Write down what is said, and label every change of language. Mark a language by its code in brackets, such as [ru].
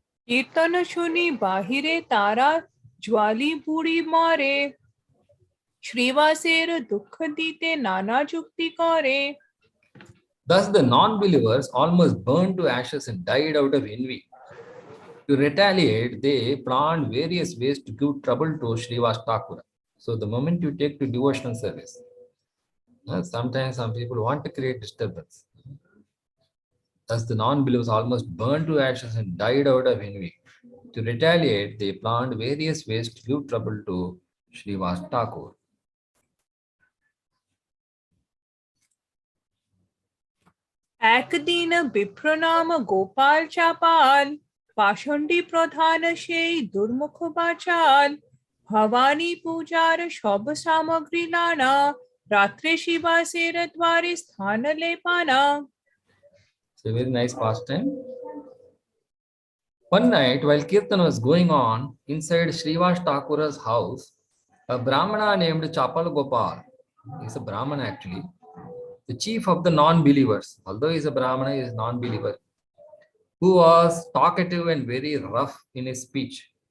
[bn] কীর্তন শুনি বাহিরে তারা জ্বালি পুড়ি মারে শ্রীবাসের দুঃখ দিতে নানা যুক্তি করে [en] Thus the non-believers almost burned to ashes and died out of envy. To retaliate, they planned various ways to give trouble to Srivas Thakura. So the moment you take to devotional service, sometimes some people want to create disturbance. Thus the non-believers almost burned to ashes and died out of envy. To retaliate, they planned various ways to give trouble to Srivas Thakur. [bn] একদিন বিপ্রনাম গোপাল চাপাল পাষণ্ডী প্রধান সেই দুর্মুখ বাচাল ভবানী পূজার সব সামগ্রী নানা রাত্রে শিবাসের দ্বারে স্থান লেপানা. [en] It's a very nice pastime. One night, while Kirtan was going on inside Srivas Thakura's house, a Brahmana named Chapal Gopal, he's a Brahmana actually, the chief of the non-believers, although he's a Brahmana, he is a non-believer, who was talkative and very rough in his speech.